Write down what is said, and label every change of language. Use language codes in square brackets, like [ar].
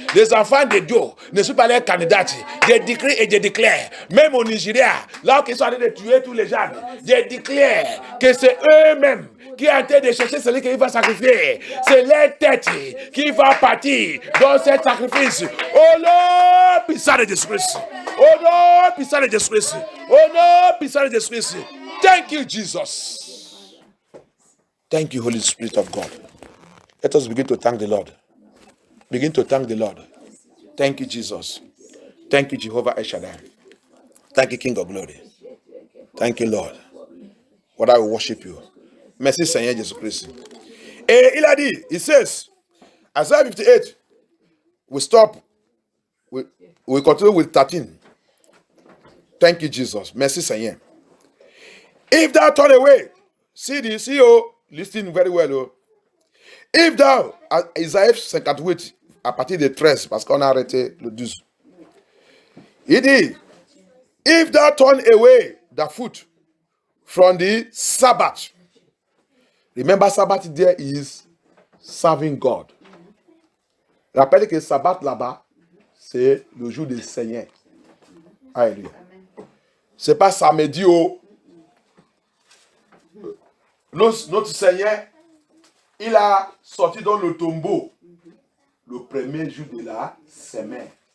[fr] Les enfants de Dieu ne sont pas les candidates. Je décris et je déclare, même au Nigeria, là où ils sont en train de tuer tous les gens, je déclare que c'est eux-mêmes qui sont en train de chercher celui qui va sacrifier. C'est leur tête qui va partir dans ce sacrifice. Au nom puissant de Jésus-Christ. Au nom puissant de Jésus-Christ. Au nom puissant de Jésus-Christ. [en] Thank you, Jesus. Thank you, Holy Spirit of God. Let us begin to thank the Lord. Begin to thank the Lord. Thank you, Jesus. Thank you, Jehovah El Shaddai. Thank you, King of Glory. Thank you, Lord. What I will worship you. [fr] Merci, Seigneur Jésus-Christ. Et il a dit, [en] he says, Isaiah 58, we stop, we continue with 13. Thank you, Jesus. [fr] Merci, Seigneur. [en] If thou turn away, see, listen very well, oh. If thou, [fr] Isaiah 58, à partir de 13, parce qu'on a arrêté le 12. Il dit, [en] if thou turn away the foot from the Sabbath. Remember, Sabbath there is serving God. [fr] Rappelez que Sabbath là-bas, c'est le jour du Seigneur. Alléluia. C'est pas samedi au. Notre Seigneur, il a sorti dans le tombeau le premier jour de la semaine.